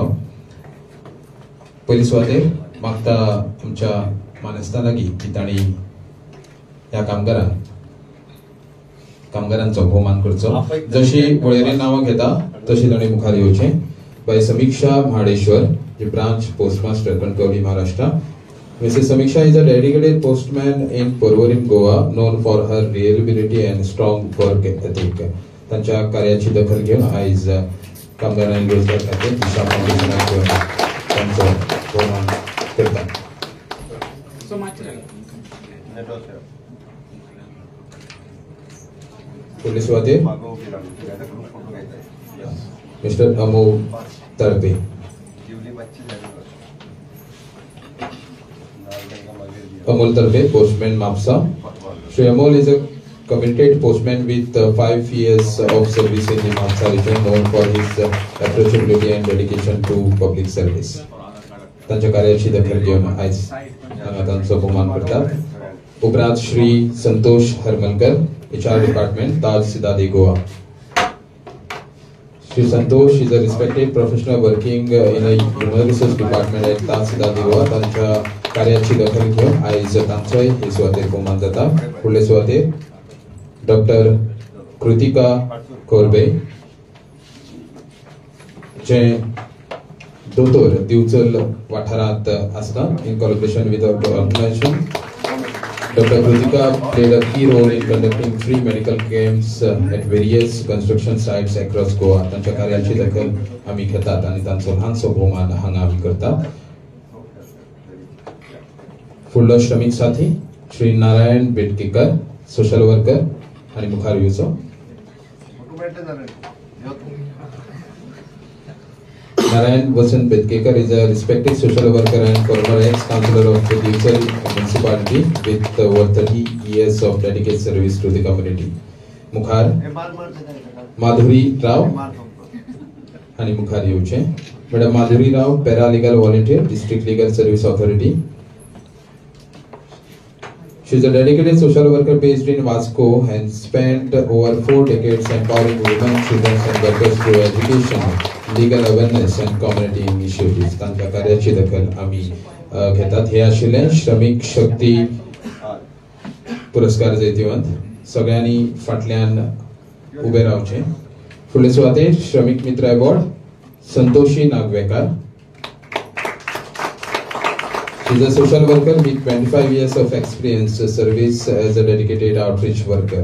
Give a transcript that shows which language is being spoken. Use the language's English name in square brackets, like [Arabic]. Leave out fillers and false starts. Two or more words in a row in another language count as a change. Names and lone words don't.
[Konkani] पयली सुवातेर मागता आमच्या मानेस्ता लागीं की तांणी ह्या कामगारांचो भोवमान करचो. जशी वळेरेन नांवां घेता तशी तांणी मुखार येवचें. बाय समीक्षा म्हाडेश्वर जे [English] branch postmaster [Konkani] कणकवली महाराष्ट्र. [English] Mrs. Samiksha is a dedicated postman in Porvorim, Goa, known for her reliability and strong work ethic. [Konkani] त्यांच्या कार्याची दखल घेऊन आज कामगारांनी रोजगार खाते दिशा फाउंडेशनाक त्यांचं भोवमान करतात. पुढील सुवातेर मिस्टर अमोल तळपे. [English] Amol Tarpe, postman Mapsa. Shri Amol is a committed postman with 5 years of service in the Mapsa region, known for his approachability and dedication to public service. [Konkani] त्यांच्या कार्याची दखल घेऊन आज त्यांचं बहुमान करतात. उपरांत श्री संतोष हरमलकर, [English] HR department, [Konkani] ताज सिदादी, गोवा. [English] Shri Santosh is a respected professional working in a human resource department at Taj Sidadi, Goa. [Konkani] त्यांच्या कार्याची दखल घेऊन आज तांचोय हे सुवातेर भोवमान जाता. फुडले सुवातेर डॉक्टर कृतिका कोरबे जे दोतोर दिवचल वाठारांत आसता [English] in collaboration with organization. Dr. Kritika played a key role in conducting free medical camps at various construction sites across Goa. [Konkani] त्यांच्या कार्याची दखल आम्ही घेतात आणि तांचो ल्हानसो भोवमान हांगा आमी करतात. फुडलो श्रमिक साथी श्री नारायण बेटकेकर, [English] social worker [Konkani] आणि मुखार येवचो. [English] Narayan Vasan Bedkekar is a respected social worker and former ex-councillor of the Divsal municipality with over 30 years of dedicated service to the community. [Konkani] मुखार माधुरी राव आणि मुखार येवचे. [English] Madam Madhuri Rao, Paralegal Volunteer, District Legal Service Authority. She is a dedicated social worker based in Vasco and spent over 4 decades empowering women, children and workers through education, legal awareness and community initiatives. [Konkani] तांच्या कार्याची दखल आम्ही घेतात. हे आशिल्ले श्रमिक शक्ती पुरस्कार जैतिवंत. सगळ्यांनी फाटल्यान उबे रावचे. फुडले सुवातेर श्रमिक मित्र अवॉर्ड संतोषी नागवेकर. [English] She is a social worker with 25 years of experience service as a dedicated outreach worker.